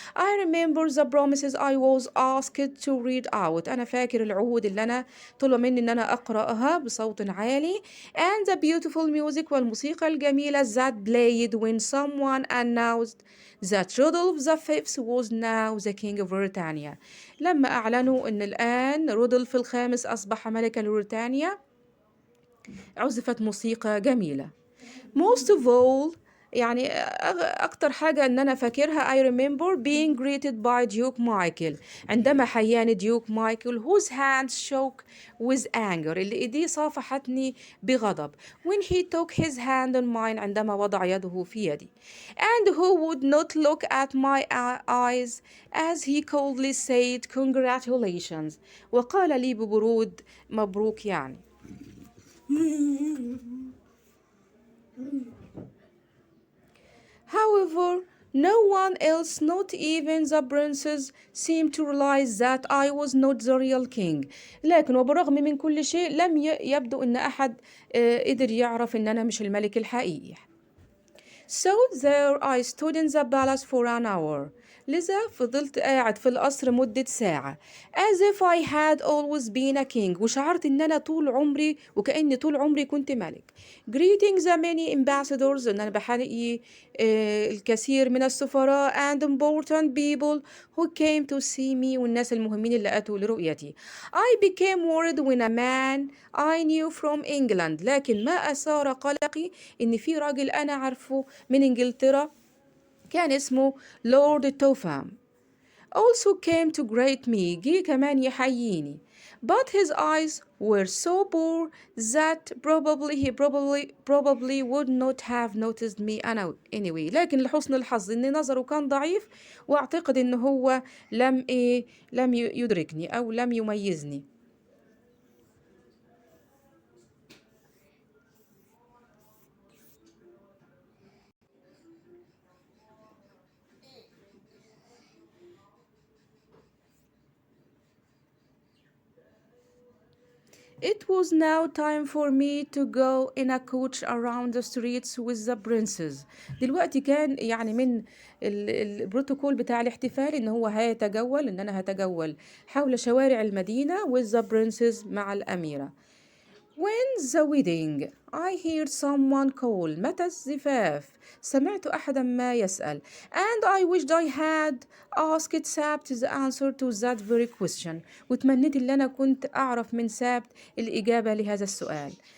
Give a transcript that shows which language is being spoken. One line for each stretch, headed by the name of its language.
English: I remember the promises I was asked to read out.
Arabic: أنا فاكر العهود اللي أنا طلب مني إن أنا أقرأها بصوت عالي
English: and the beautiful music
Arabic: والموسيقى الجميلة
English: that played when someone announced that Rudolph V was now the king of Britannia.
Arabic: لما أعلنوا أن الآن رودولف الخامس أصبح ملكا لبريطانيا عزفت موسيقى جميلة.
English: Most of all
Arabic: يعني أكتر حاجة إن أنا فاكرها
English: I remember being greeted by Duke Michael
Arabic: عندما حياني ديوك مايكل
English: whose hands shook with anger
Arabic: اللي إيديه صافحتني بغضب
English: when he took his hand on mine
Arabic: عندما وضع يده في يدي
English: and who would not look at my eyes as he coldly said congratulations
Arabic: وقال لي ببرود مبروك يعني.
English: However, no one else, not even the princes, seemed to realize that I was not the real king.
Arabic: لكن وبالرغم من كل شيء لم يبدو أن أحد قدر يعرف أن أنا مش الملك الحقيقي.
English: So there I stood in the palace for an hour.
Arabic: لذا فضلت قاعد في القصر مدة ساعة
English: as if I had always been a king
Arabic: وشعرت إن أنا طول عمري وكأني طول عمري كنت ملك.
English: Greeting the many ambassadors
Arabic: إن أنا بحقيقي الكثير من السفراء
English: and important people who came to see me
Arabic: والناس المهمين اللي أتوا لرؤيتي.
English: I became worried when a man I knew from England
Arabic: لكن ما أثار قلقي إن في راجل أنا عارفه من إنجلترا كان اسمه لورد توفام
English: also came to greet me
Arabic: جه كمان يحييني
English: but his eyes were so poor that he probably would not have noticed me anyway
Arabic: لكن لحسن الحظ إن نظره كان ضعيف وأعتقد إن هو لم يدركني أو لم يميزني.
English: It was now time for me to go in a coach around the streets with the princes.
Arabic: دلوقتي كان يعني من البروتوكول بتاع الاحتفال إن هو إن أنا هتجول حول شوارع المدينة
English: with the princes
Arabic: مع الأميرة.
English: When the wedding I heard someone call
Arabic: متى الزفاف سمعت أحدا ما يسأل
English: and I wished I had asked سابت the answer to that very question
Arabic: وتمنيت اللي أنا كنت أعرف من سابت الإجابة لهذا السؤال.